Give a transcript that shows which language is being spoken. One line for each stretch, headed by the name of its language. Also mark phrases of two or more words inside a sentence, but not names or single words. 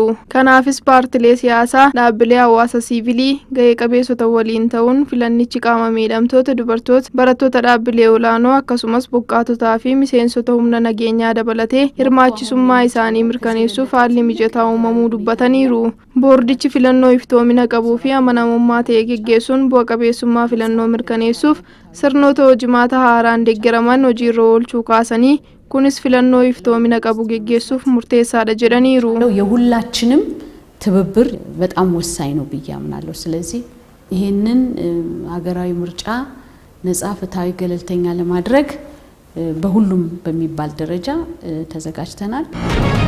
Oromo: Kanaafis paartilee siyaasaa, dhaabbilee hawaasa siivilii ga'ee qabeessota waliin ta'uun filannichi qaama miidhamtoota, dubartoota, barattoota dhaabbilee olaanoo akkasumas buqqaatotaa fi miseensota humna nageenyaa dabalatee hirmaachisummaa isaanii mirkaneessuuf haalli mijataa uumamuu dubbataniiru. Boordichi filannoo iftoomina qabuu fi amanamummaa ta'e geggeessuun bu'a qabeessummaa filannoo mirkaneessuuf sirnoota hojimaata haaraan deeggaraman hojiirra oolchuu kaasanii kunis filannoo iftoomina qabu geggeessuuf murteessaadha jedhaniiru.
Amharic: የሁላችንም ትብብር በጣም ወሳኝ ነው ብዬ አምናለሁ። ስለዚህ ይሄንን ሀገራዊ ምርጫ ነጻ ፍትሃዊ ገለልተኛ ለማድረግ በሁሉም በሚባል ደረጃ ተዘጋጅተናል።